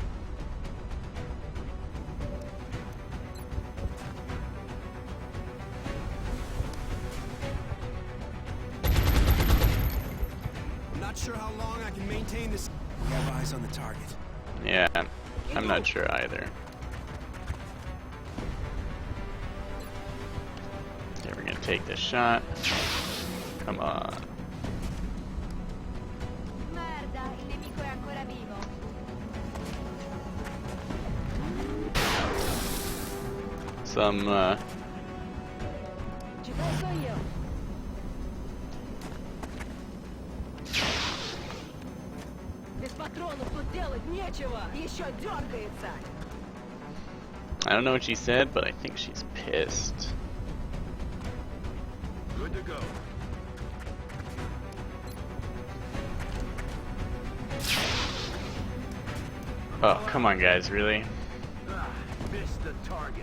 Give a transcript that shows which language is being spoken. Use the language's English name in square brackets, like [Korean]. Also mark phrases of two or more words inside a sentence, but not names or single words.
[English] I'm not sure how long I can maintain this. We have eyes on the target. Yeah, I'm not sure either. Okay, we're gonna take this shot. Come on. [Italian] Merda, il nemico è ancora vivo. [English] Some, [Italian] Ci penso io. [Russian] Без патронов тут делать нечего. Еще дергается. [English] I don't know what she said, but I think she's pissed. Good to go. Oh, come on guys, really? Missed the target.